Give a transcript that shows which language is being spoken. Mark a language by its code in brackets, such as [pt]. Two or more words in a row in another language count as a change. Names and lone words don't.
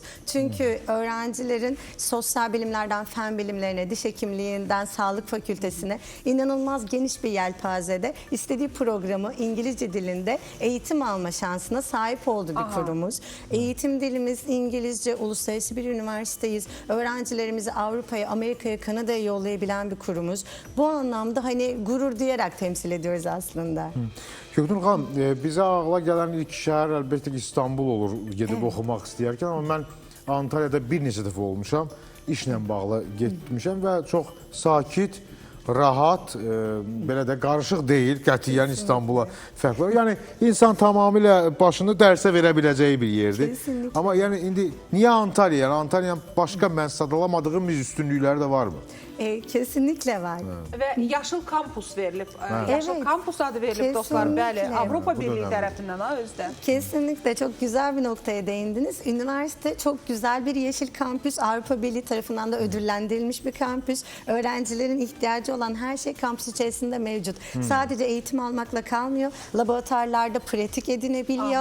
[tr] Çünkü öğrencilerin sosyal bilimlerden fen bilimlerine, diş hekimliğinden sağlık fakültesine inanılmaz geniş bir yelpazede istediği programı İngilizce dilinde eğitim alma şansına sahip olduğu bir kurumuz. Eğitim dilimiz İngilizce, uluslararası bir üniversiteyiz. Öğrencilerimizi Avrupa'ya, Amerika'ya, Kanada'ya yollayabilen bir kurumuz. Bu anlamda hani gurur duyarak temsil ediyoruz aslında. [az] Göknur xanım, bizə ağla gələn ilk şəhər əlbəttə ki İstanbul olur gedib oxumaq istəyərkən, amma mən Antalya'da bir neçə dəfə olmuşam, işlə bağlı getmişəm və çox sakit, rahat, belə də qarışıq deyil, qətiyyən İstanbula fərqli. Yəni insan tamamilə başını dərsə verə biləcəyi bir yerdir. [tr] Kesinlikle. [az] Amma yəni indi niyə Antalya? Yəni Antalyanın başqa mən sadalamadığım bir üstünlükləri də varmı? [tr] Kesinlikle var. [az] Və yaşıl kampus verilib. Yaşıl [tr] Evet. [az] kampus adı verilib dostlar. Bəli, [tr] Kesinlikle. [az] Avropa [tr] Bu da [az] Birliği [tr] önemli. [az] tərəfindən ha özdə. [tr] Kesinlikle çok güzel bir noktaya değindiniz. Üniversite çok güzel bir yeşil kampüs. Avrupa Birliği tarafından da ödüllendirilmiş bir kampüs. Öğrencilerin ihtiyacı olan her şey kampüs içerisinde mevcut. Sadece eğitim almakla kalmıyor. Laboratuvarlarda pratik edinebiliyor.